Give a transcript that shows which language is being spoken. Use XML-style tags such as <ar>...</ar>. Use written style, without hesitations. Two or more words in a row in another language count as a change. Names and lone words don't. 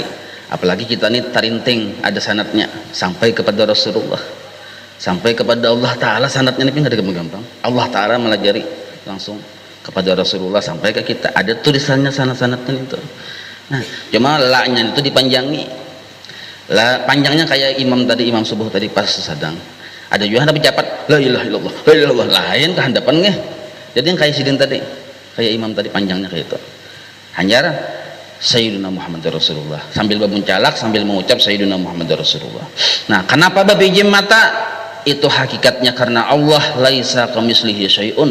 <bjn>Apalagi kita ini tarinting ada sanatnya sampai kepada Rasulullah, sampai kepada Allah Ta'ala. Sanatnya ini nggak ada gampang, Allah Ta'ala melajari langsung kepada Rasulullah sampai ke kita, ada tulisannya sanat-sanatnya itu. Nah, cuma la-nya itu dipanjangi, la panjangnya kayak imam tadi, imam subuh tadi pas sedang ada juga tapi cepat,</bjn> <ar>لا إله إلا الله، لا إله إلا الله,</ar> <bjn>lain kehandapan nggih. Jadi yang kayak sidin tadi, kayak imam tadi panjangnya kayak itu. Hanyar Sayyidina Muhammad Rasulullah sambil bemuncalak sambil mengucap Sayyidina Muhammad Rasulullah. Nah, kenapa babijim mata? Itu hakikatnya karena Allah</bjn> <ar>ليس كمثله شيء.</ar>